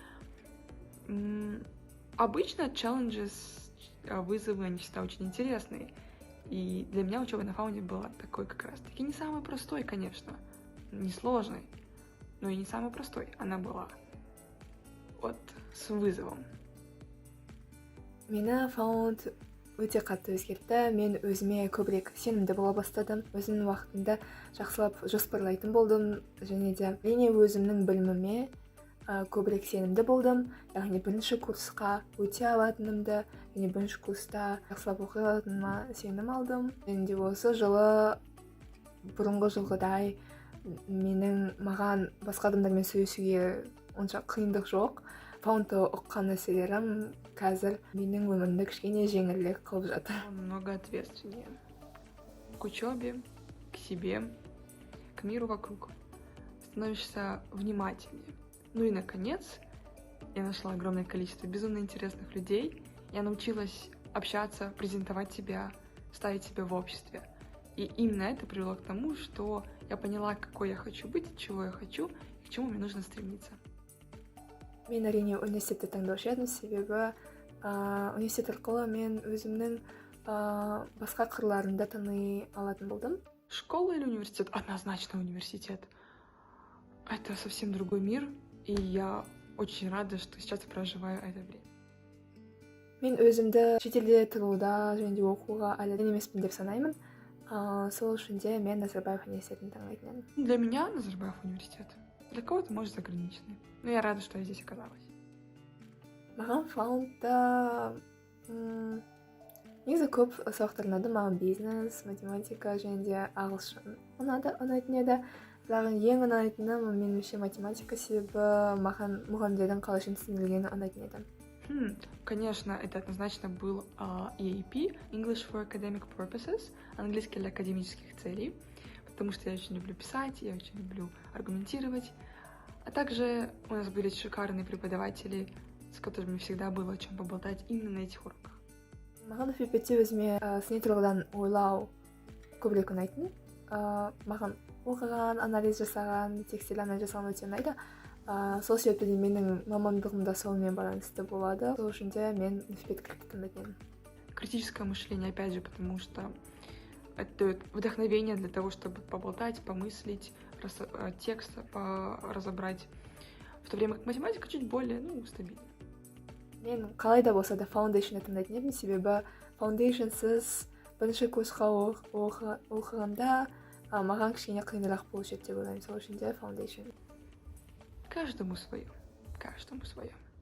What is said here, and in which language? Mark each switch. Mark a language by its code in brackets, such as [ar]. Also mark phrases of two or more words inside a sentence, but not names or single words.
[ru] Обычно challenges, вызовы, они всегда очень интересные. И для меня учеба на фаунде была такой как раз-таки не самый простой, конечно, не сложный, но и не самый простой. Она была с вызовом. [kk] Мені фаунд өте қатты өзгертті. Мен өзіме көбірек сенімді бола бастадым. Өзімнің уақытымды жақсылап жоспарлайтын болдым. Және де әрине өзімнің біліміме көбірек сенімді болдым. Яғни бірінші курсқа өте алатынымды, және бірінші курста жақсылап оқи алатыныма сенім алдым. Және де осы жылы бұрынғы жылғыдай маған басқа адамдармен сөйлесуге онша қиындық жоқ. Фаундты оқыған нәрселерім қазір менің өмірімді кішкене жеңілірек қылып жатыр. [ru] Много ответственнее к учебе, к себе, к миру вокруг. Становишься внимательнее. Ну и, наконец, я нашла огромное количество безумно интересных людей. Я научилась общаться, презентовать себя, ставить себя в обществе. И именно это привело к тому, что я поняла, какой я хочу быть, чего я хочу и к чему мне нужно стремиться. [kk] Мен әрине университетті таңдаушы едім, себебі университет арқылы мен өзімнің басқа қырларында тани алатын болдым. [ru] Школа или университет? Однозначно университет. Это совсем другой мир, и я очень рада, что сейчас проживаю это время. [kk] Мен өзімді шетелде тұруда және де оқуға әлі емеспін деп санаймын. Сол үшін де мен Назарбаев университетін таңдайтын едім. [ru] Для меня Назарбаев университет. Для кого-то, может, заграничный. Но я рада, что я здесь оказалась. [kk] Маған фаундта негізі көп сабақтар ұнады. Маған бизнес, математика және де ағылшын ұнайтын еді. Бірақ ең ұнайтыны меніңше математика, себебі маған мұғалімдердің қалайша түсіндіргені ұнайтын еді. [ru] Конечно, это однозначно был EAP, [en] English for Academic Purposes, [ru] английский для академических целей, потому что я очень люблю писать, я очень люблю аргументировать. А также у нас были шикарные преподаватели, с которыми всегда было о чем поболтать именно на этих уроках. [kk] Маған филиппетте өзіме сыни тұрғыдан ойлау көбірек ұнайтын. Маған оқыған, анализ жасаған, текстиль анализ жасаған өте ұнайды. Сол себептен менің мамандығым да сонымен байланысты болады. Сол үшін де мен филиппет кіріп кеткен. [ru] Критическое мышление, опять же, потому что это дает вдохновение для того, чтобы поболтать, помыслить, текст разобрать. В то время как математика чуть более, стабильна. [kk] Мен қалай да болса да фаундейшнды таңдайтын едім, себебі фаундейшнсыз бірінші курсқа оқығанда маған кішкене қиынырақ болушы еді деп ойлаймын. Сол үшін де фаундейшн. [ru] Каждому свое.